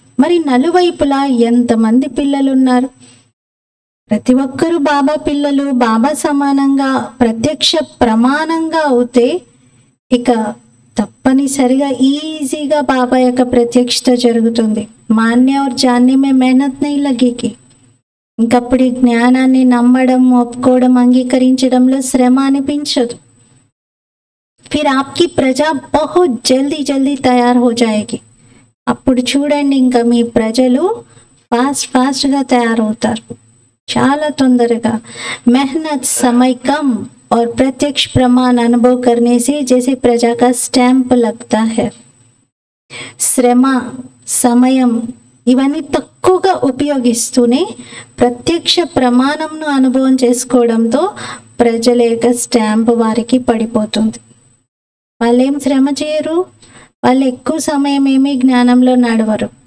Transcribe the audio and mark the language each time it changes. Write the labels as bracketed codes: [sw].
[te] మరి నలువైపులా ఎంతమంది పిల్లలు ఉన్నారు? ప్రతి ఒక్కరూ బాబా పిల్లలు, బాబా సమానంగా ప్రత్యక్ష ప్రమాణంగా అవుతే ఇక తప్పనిసరిగా ఈజీగా బాబా యొక్క ప్రత్యక్షత జరుగుతుంది. [hi] మాన్య और जानने में मेहनत नहीं लगेगी. [te] ఇంకప్పుడు ఈ జ్ఞానాన్ని నమ్మడం, ఒప్పుకోవడం, అంగీకరించడంలో శ్రమ అనిపించదు. [hi] ఫిర్ ఆప్కి ప్రజా బహుత్ జల్దీ జల్దీ తయారు హో జాయేగి. [te] అప్పుడు చూడండి, ఇంకా మీ ప్రజలు ఫాస్ట్గా తయారవుతారు, చాలా తొందరగా. [hi] मेहनत समय कम और प्रत्यक्ष प्रमाण अनुभव करने से जैसे प्रजा का स्टैंप लगता है. [te] శ్రమ, సమయం ఇవన్నీ తక్కువగా ఉపయోగిస్తూనే ప్రత్యక్ష ప్రమాణంను అనుభవం చేసుకోవడంతో ప్రజల యొక్క స్టాంప్ వారికి పడిపోతుంది. వాళ్ళేం శ్రమ చేయరు, వాళ్ళు ఎక్కువ సమయం ఏమీ జ్ఞానంలో నడవరు.